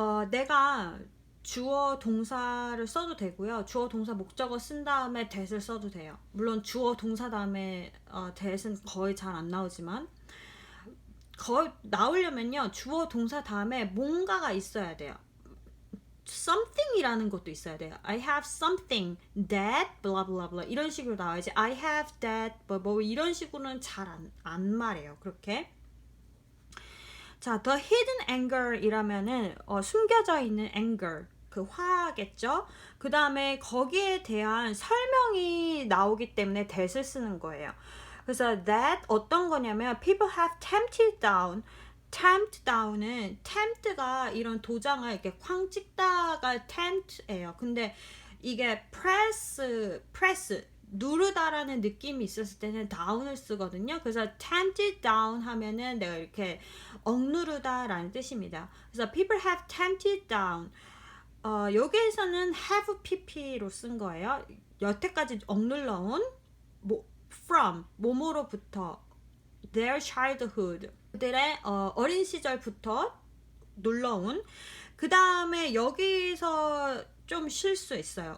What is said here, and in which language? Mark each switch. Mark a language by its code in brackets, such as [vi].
[ko] 내가 주어 동사를 써도 되고요. 주어 동사 목적어 쓴 다음에 that을 써도 돼요. 물론 주어 동사 다음에 that은 거의 잘 안 나오지만 거의 나오려면요. 주어 동사 다음에 뭔가가 있어야 돼요. something이라는 것도 있어야 돼요. [en] I have something that blah blah blah [ko] 이런 식으로 나와야지. [en] I have that [ko] 뭐 이런 식으로는 잘 안 말해요. 그렇게. 자, the hidden anger이라면은 숨겨져 있는 anger 그 화겠죠. 그 다음에 거기에 대한 설명이 나오기 때문에 that을 쓰는 거예요. 그래서 that 어떤 거냐면 [en] people have tempted down [ko] tempt down은 tempt가 이런 도장을 이렇게 쾅 찍다가 tempt예요. 근데 이게 press 누르다라는 느낌이 있었을 때는 down을 쓰거든요. 그래서 tempted down 하면은 내가 이렇게 억누르다라는 뜻입니다. [en] 그래서 people have tempted down. [ko] 여기에서는 have pp로 쓴 거예요. 여태까지 억눌러온 from 뭐뭐로부터 [en] their childhood [ko] 그들의 어린 시절부터 놀러온 그 다음에 여기서 좀 쉴 수 있어요.